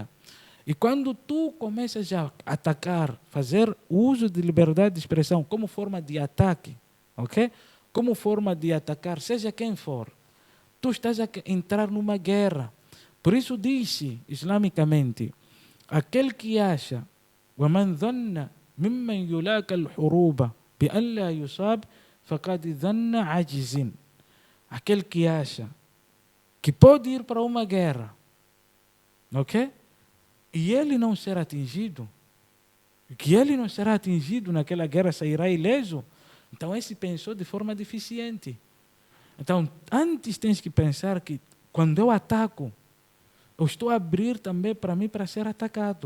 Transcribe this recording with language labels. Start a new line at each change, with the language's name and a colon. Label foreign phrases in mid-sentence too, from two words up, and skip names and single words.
Portuguese: E quando tu começas a atacar, fazer uso de liberdade de expressão como forma de ataque, ok? Como forma de atacar, seja quem for, tu estás a entrar numa guerra. Por isso disse, islamicamente, aquele que acha
Arabic: وَمَنْ ظَنَّ مِمَّنْ يُلَاكَ الْحُرُوبَ بِأَنْ لَا يُصَابْ فَقَدْ ظَنَّ عَجِزٍ.
Portuguese: Aquele que acha que pode ir para uma guerra, ok? E ele não ser atingido, que ele não será atingido naquela guerra, sairá ileso, então esse pensou de forma deficiente. Então, antes tens que pensar que quando eu ataco, eu estou a abrir também para mim para ser atacado.